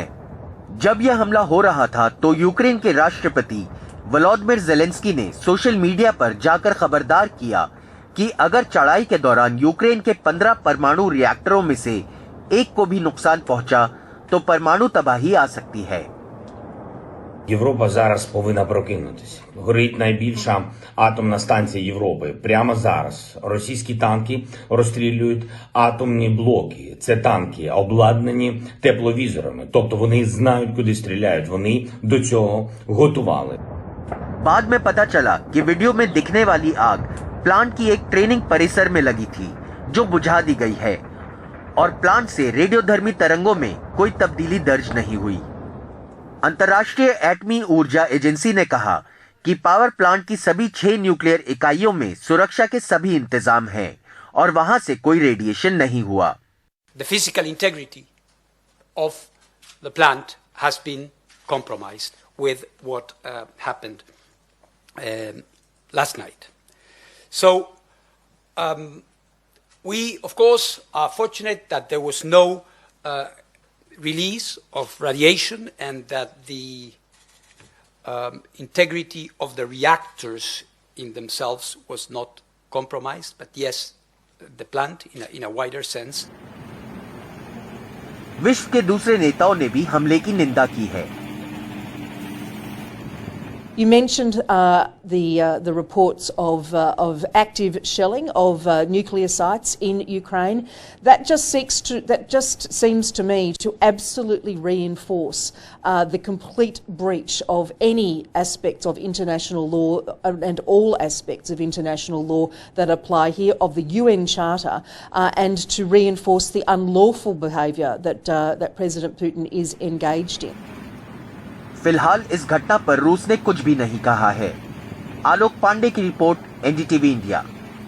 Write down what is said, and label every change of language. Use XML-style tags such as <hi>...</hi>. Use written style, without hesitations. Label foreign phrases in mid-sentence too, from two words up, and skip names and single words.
<hi>जब यह हमला हो रहा था तो यूक्रेन के राष्ट्रपति वोलोदिमीर जेलेंस्की ने</hi> <en>social media</en> <hi>पर जाकर खबरदार किया कि अगर चढ़ाई के दौरान यूक्रेन के 15 परमाणु रिएक्टरों में से एक को भी नुकसान पहुंचा तो परमाणु तबाही आ सकती है।</hi> <uk>Європа зараз повинна прокинутися. Горить найбільша атомна станція Європи. Прямо зараз російські танки розстрілюють атомні блоки. Це танки, обладнані тепловізорами. Тобто вони знають, куди стріляють. Вони до цього готували.</uk> <hi>बाद में पता चला कि वीडियो में दिखने वाली आग प्लांट की एक ट्रेनिंग परिसर में लगी थी, जो बुझा दी गई है, और प्लांट से रेडियोधर्मी तरंगों में कोई तब्दीली दर्ज नहीं हुई। अंतर्राष्ट्रीय एटमी ऊर्जा एजेंसी ने कहा कि</hi> <en>power plant</en> <hi>की सभी 6 न्यूक्लियर इकाइयों में सुरक्षा के सभी इंतजाम हैं और वहां से कोई रेडिएशन नहीं हुआ।</hi> <en>The physical integrity of the plant has been compromised with what happened last night. So we, of course, are fortunate that there was no release of radiation and that the integrity of the reactors in themselves was not compromised. But yes, the plant in a wider sense.</en> <hi>विश्व के दूसरे नेताओं ने भी हमले की निंदा की है।</hi> <en>You mentioned the reports of active shelling of nuclear sites in Ukraine. That just seems to me to absolutely reinforce the complete breach of any aspects of international law and all aspects of international law that apply here, of the UN Charter, and to reinforce the unlawful behaviour that President Putin is engaged in.</en> <hi>फिलहाल इस घटना पर रूस ने कुछ भी नहीं कहा है। आलोक पांडे की रिपोर्ट, एनडीटीवी इंडिया।</hi>